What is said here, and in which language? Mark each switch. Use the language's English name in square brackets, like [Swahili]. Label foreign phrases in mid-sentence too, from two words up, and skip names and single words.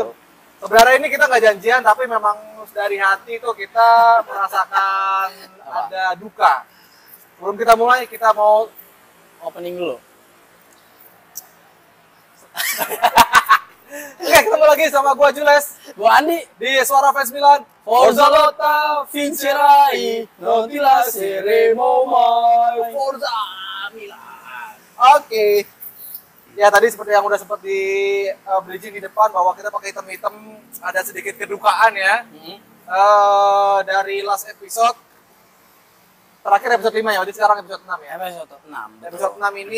[Indonesian] Sebenarnya ini kita nggak janjian, tapi memang dari hati itu kita merasakan ada duka. Sebelum kita mulai, kita mau Opening dulu. Oke, ketemu lagi sama gua Jules Gua Andi. di Suara Fans Milan. [Italian] Forza lotta vincerai, non ti lasceremo mai. Forza Milan. [Indonesian] Oke. Ya tadi seperti yang udah sempat di bridging di depan bahwa kita pakai hitam-hitam, ada sedikit kedukaan ya. Dari [English] last episode [Indonesian] terakhir episode 5 ya, jadi sekarang episode 6 ya. Episode 6. Episode 6 ini